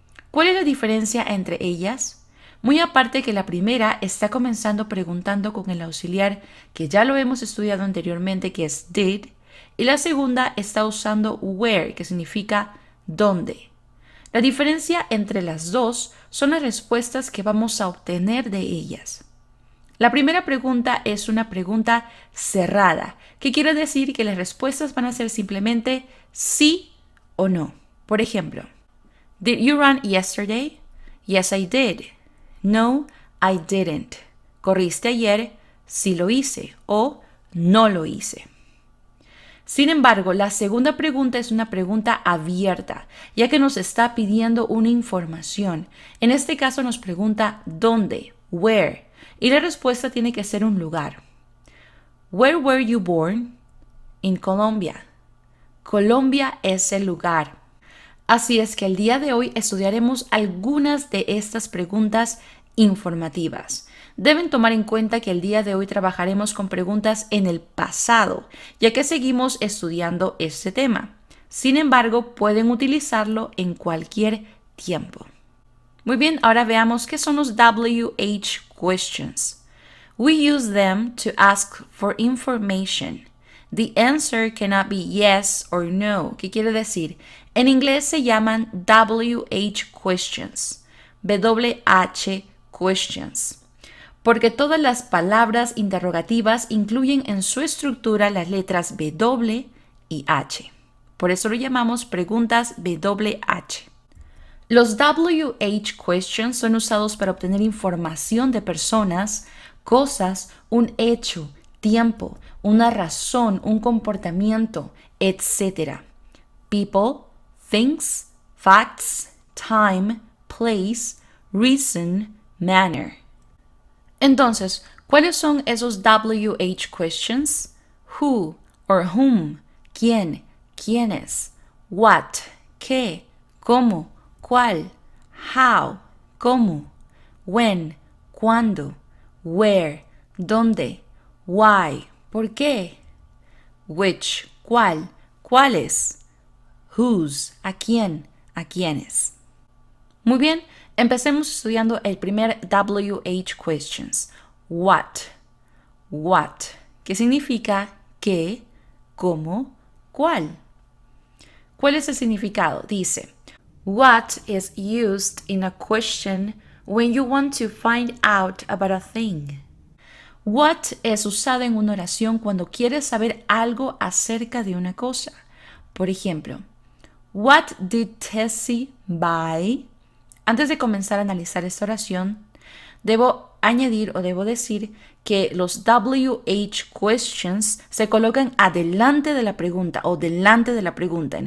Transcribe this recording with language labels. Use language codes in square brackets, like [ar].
[es] ¿Cuál es la diferencia entre ellas? Muy aparte que la primera está comenzando preguntando con el auxiliar que ya lo hemos estudiado anteriormente, que es did, y la segunda está usando where, que significa dónde. La diferencia entre las dos son las respuestas que vamos a obtener de ellas. La primera pregunta es una pregunta cerrada, que quiere decir que las respuestas van a ser simplemente sí o no. Por ejemplo, [en] did you run yesterday? Yes, I did. No, I didn't. [es] ¿Corriste ayer? Sí lo hice o no lo hice. Sin embargo, la segunda pregunta es una pregunta abierta, ya que nos está pidiendo una información. En este caso nos pregunta ¿dónde? Where. Y la respuesta tiene que ser un lugar. [en] Where were you born? In Colombia. [es] Colombia es el lugar. Así es que el día de hoy estudiaremos algunas de estas preguntas informativas. Deben tomar en cuenta que el día de hoy trabajaremos con preguntas en el pasado, ya que seguimos estudiando este tema. Sin embargo, pueden utilizarlo en cualquier tiempo. Muy bien, ahora veamos qué son los WH questions. [en] We use them to ask for information. The answer cannot be yes or no. [es] ¿Qué quiere decir? En inglés se llaman WH questions, WH questions, porque todas las palabras interrogativas incluyen en su estructura las letras W y H. Por eso lo llamamos preguntas WH. Los WH questions son usados para obtener información de personas, cosas, un hecho, tiempo, una razón, un comportamiento, etc. [en] People, things, facts, time, place, reason, manner. [es] Entonces, ¿cuáles son esos WH questions? Who or whom, quién, quiénes, what, qué, cómo, cuál, how, cómo, when, cuándo, where, dónde, why, por qué, which, cuál, cuáles, whose, a quién, a quiénes. Muy bien, empecemos estudiando el primer WH questions. What, que significa qué, cómo, cuál. ¿Cuál es el significado? [en] Dice, what is used in a question when you want to find out about a thing? [es] What es usado en una oración cuando quieres saber algo acerca de una cosa. Por ejemplo, [en] what did Tessie buy? [es] Antes de comenzar a analizar esta oración, debo añadir o debo decir que los WH questions se colocan adelante de la pregunta o delante de la pregunta.